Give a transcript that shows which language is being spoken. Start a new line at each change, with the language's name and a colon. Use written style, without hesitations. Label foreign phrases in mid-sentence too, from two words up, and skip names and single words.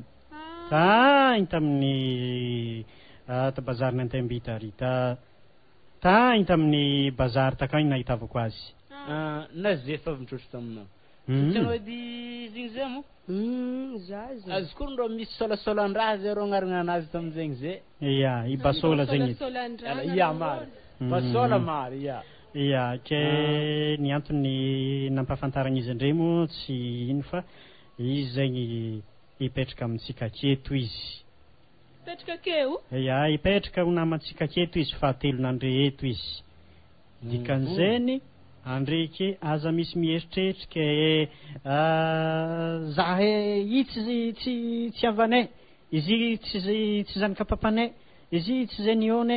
Malagasy: Tagny tamin'ny bazariny Antembita ary tagny tamin'ny bazary takagny nahitavako azy. Na zay efa mitrotro taminao. Tsanao edy zigny zay mo? Zaza. Azy koa ndro misy solasolan-draha zay ro agnarana anazy tamin'izegny zay. Ya, i Basola zegny. Ya mary. Basola mary, ya. Ya, ke ny antony nampahafantarana izy andre mo tsy ino fa izy zegny ipetraka amintsika aketo izy. Ipetraka akeo? Ya, ipetraka ho namantsika aketo izy fahatelon'andre eto izy. Dikan'izeny andre ke aza misy mieritreritra ke zahe itsy tsy avanay, izy tsy zanaka papanay, izy tsy zeniônay.